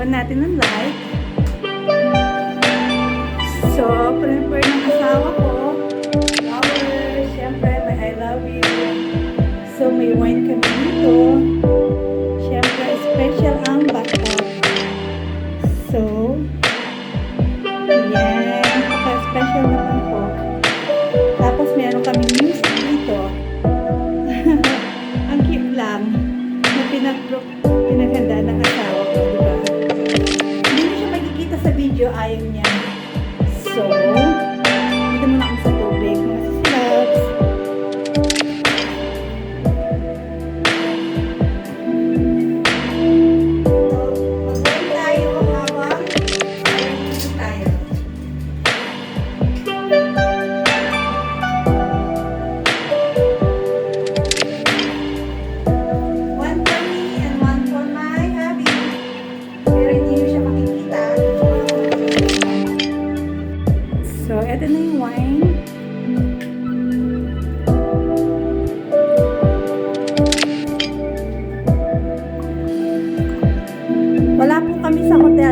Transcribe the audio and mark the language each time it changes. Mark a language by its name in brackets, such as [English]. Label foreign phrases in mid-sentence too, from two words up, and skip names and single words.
[Filipino] natin ng like. So, prepare ng asawa ko. Flowers. Siyempre, may [English] I love you. [Filipino] So, may wine kami dito. Siyempre, special ang bathtub. So, yan. Special naman po. Tapos, meron kami music dito. Ang cute lang. Na pinaghanda ng asawa ko, diba? Hindi na siya magkikita sa video, ayaw niya. So, dito muna kami sa tubig. Masisilaps. Mag-wine tayo, hawak. Dito tayo. [English] One for me and one for my hubby. [Filipino] Pero hindi nyo siya makikita. So, eto na yung wine. Wala po kami sa hotel.